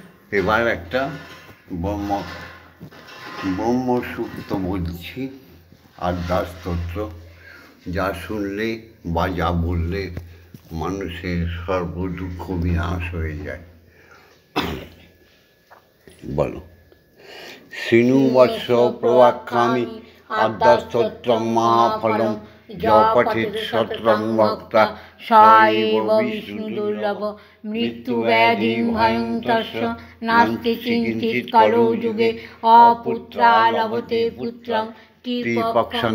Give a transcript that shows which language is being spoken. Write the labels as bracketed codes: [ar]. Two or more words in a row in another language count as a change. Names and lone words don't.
[bn] এবার একটা ব্রহ্মসূত্র বলছি, আদ্যাস্তোত্র, যা শুনলে বা যা বললে মানুষের সর্বদুঃখ বিনাশ হয়ে যায়। বলো। [sa] শৃণুবৎস প্রবাক্ষ্যামি আদ্যাস্তোত্রং মহাফলম যপঠেৎ সততং ভক্তা স এব বিষ্ণুদুর্লভ মৃত্যুব্যাধিং ভয়ং তস্য নাস্তি কিঞ্চিৎ কলৌ যুগে অপুত্রা লভতে পুত্রং ত্রিপক্ষং